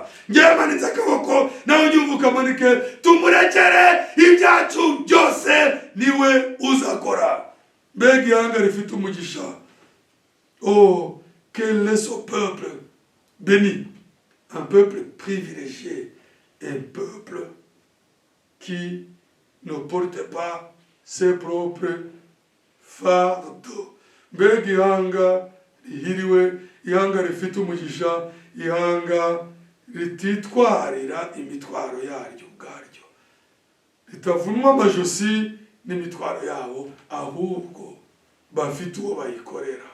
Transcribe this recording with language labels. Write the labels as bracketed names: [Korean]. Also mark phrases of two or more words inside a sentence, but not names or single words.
[Kinyarwanda] Ngewe manitse akaboko, nawe unyumva ukamanike, tumurekere ibyacu byose, niwe uzakora. Mbega ihanga rifite umugisha. [French] Oh, quel est ce peuple béni, un peuple privilégié, un peuple qui ne porte pas ses propres fardeaux. [Kinyarwanda] Mbega ihanga rihiriwe, ihanga rifite umugisha, ihanga rititwarira imitwaro yaryo ubwaryo, ritavunwa amajosi n'imitwaro yabo, ahubwo bafite uwo bayikorera.